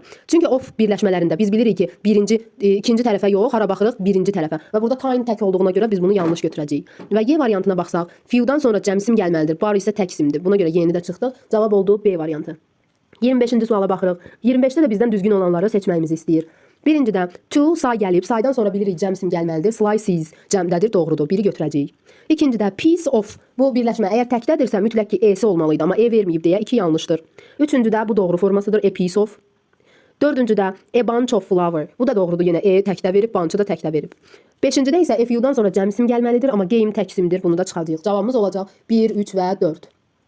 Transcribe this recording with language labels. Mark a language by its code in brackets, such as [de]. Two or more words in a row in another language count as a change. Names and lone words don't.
[az] Çünki of birləşmələrində biz bilirik ki, ikinci tərəfə yox, hara baxırıq? Birinci tərəfə. Və burada time tək olduğuna görə biz bunu yanlış götürəcəyik. Və Y variantına baxsaq, few-dan sonra cəm isim gəlməlidir. Bar isə tək isimdir. Buna görə Y-ni də çıxdıq. Cavab oldu B variantı. 25-ci suala baxırıq. 25-də də bizdən düzgün olanları seçməyimizi istəyir. Birincidə [en] to say [az] gəlib, saydan sonra bilirik cəm isim gəlməlidir. Slices cəmdədir, doğrudur. Biri götürəcəyik. İkincidə [en] piece of [az] bu birləşmə əgər təkdədirsə mütləq ki E-si olmalıydı, amma E verməyib deyə 2 yanlışdır. Üçüncüdə bu doğru formasıdır. [en] A piece of. [az] Dördüncüdə [en] a bunch of flower. [az] Bu da doğrudur. Yenə E təkdə verib, bunch-ı da təkdə verib. Beşincidə isə FU-dan sonra cəm isim gəlməlidir, amma game tək isimdir. Bunu da çıxardıq. Cavabımız olacaq 1, 3 və 4.